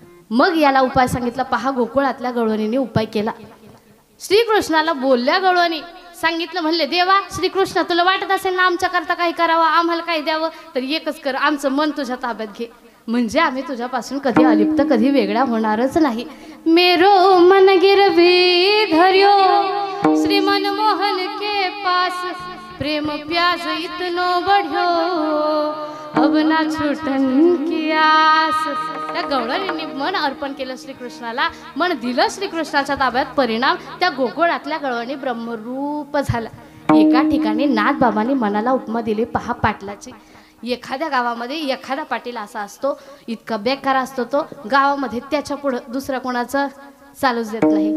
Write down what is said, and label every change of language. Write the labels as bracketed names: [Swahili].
[Marathi] मग याला उपाय सांगितला. पहा, गोकुळातल्या गवळणीने उपाय केला. श्रीकृष्णाला बोलल्या गवळणी सांगितलं म्हणले, देवा श्रीकृष्ण तुला वाटत असेल ना आमच्याकरता काही करावं, आम्हाला काही द्यावं, तर एकच कर, आमचं मन तुझ्या ताब्यात घे, म्हणजे आम्ही तुझ्यापासून कधी अलिप्त कधी वेगळा होणारच नाही. [Hindi] मेरो मन गिरवी धर्यो श्री मनमोहन के पास, प्रेम प्याज इतनो बढ़्यो अब ना छूटन की आस. [Marathi] त्या गवळणींनी मन अर्पण केलं श्रीकृष्णाला, मन दिलं श्रीकृष्णाच्या ताब्यात. परिणाम त्या गोकुळातल्या गवळणी ब्रह्मरूप झाला. एका ठिकाणी नाथबाबांनी मनाला उपमा दिली. पहा पाटलाची. एखाद्या गावामध्ये एखादा पाटील असा असतो, इतका बेकार असतो तो, गावामध्ये त्याच्या पुढं दुसऱ्या कोणाचं चालूच देत नाही.